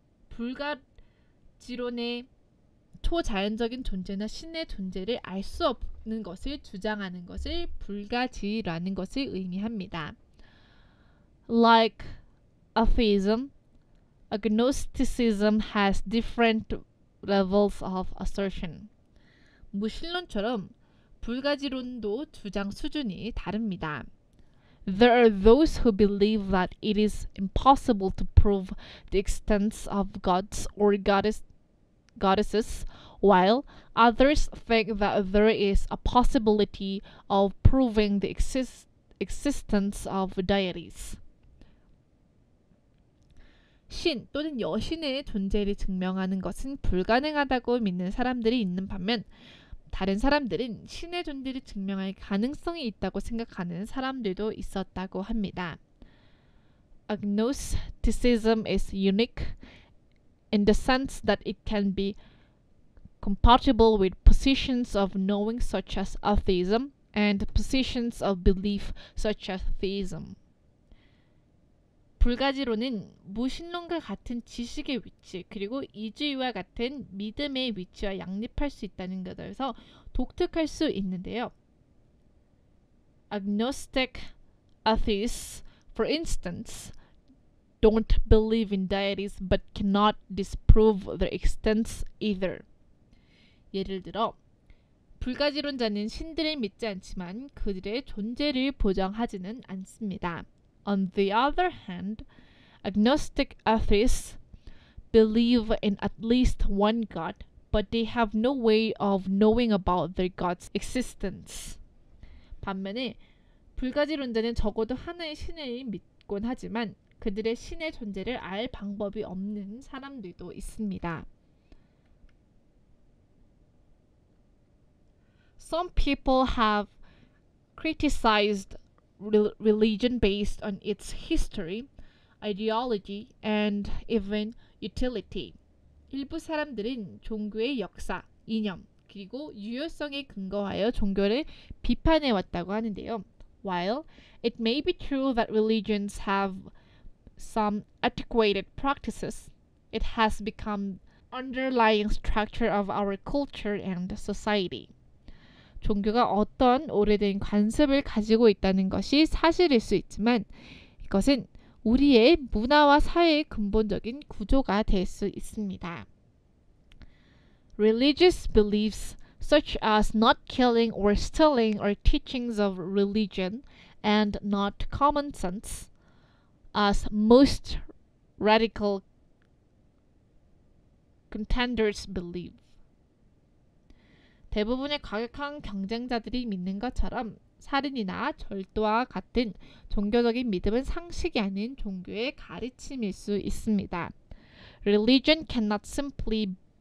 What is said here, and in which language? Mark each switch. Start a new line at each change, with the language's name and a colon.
Korean: 불가지론의 초자연적인 존재나 신의 존재를 알 수 없는 것을 주장하는 것을 불가지라는 것을 의미합니다.
English: Like atheism, agnosticism has different levels of assertion.
Korean: 무신론처럼 불가지론도 주장 수준이 다릅니다.
English: There are those who believe that it is impossible to prove the existence of gods or goddesses, while others think that there is a possibility of proving the existence of deities.
Korean: 신 또는 여신의 존재를 증명하는 것은 불가능하다고 믿는 사람들이 있는 반면 다른 사람들은 신의 존재를 증명할 가능성이 있다고 생각하는 사람들도 있었다고 합니다.
English: Agnosticism is unique in the sense that it can be compatible with positions of knowing such as atheism and positions of belief such as theism.
Korean: 불가지론은 무신론과 같은 지식의 위치 그리고 이주의와 같은 믿음의 위치와 양립할 수 있다는 것에서 독특할 수 있는데요.
English: Agnostic atheists, for instance, don't believe in deities but cannot disprove their existence either.
Korean: 예를 들어 불가지론자는 신들을 믿지 않지만 그들의 존재를 보장하지는 않습니다.
English: On the other hand, agnostic atheists believe in at least one God, but they have no way of knowing about their God's existence.
Korean: 반면에 불가지론자는 적어도 하나의 신을 믿곤 하지만 그들의 신의 존재를 알 방법이 없는 사람들도 있습니다.
English: Some people have criticized religion based on its history, ideology, and even utility.
Korean: 일부 사람들은 종교의 역사, 이념, 그리고 유효성에 근거하여 종교를 비판해 왔다고 하는데요.
English: While it may be true that religions have some antiquated practices, it has become underlying structure of our culture and society.
Korean: 종교가 어떤 오래된 관습을 가지고 있다는 것이 사실일 수 있지만 이것은 우리의 문화와 사회의 근본적인 구조가 될 수 있습니다.
English: Religious beliefs such as not killing or stealing are teachings of religion and not common sense, as most radical contenders believe.
Korean: 대부분의 과격한 경쟁자들이 믿는 것처럼 살인이나 절도와 같은 종교적인 믿음은 상식이 아닌 종교의 가르침일 수 있습니다.
English: Religion cannot simply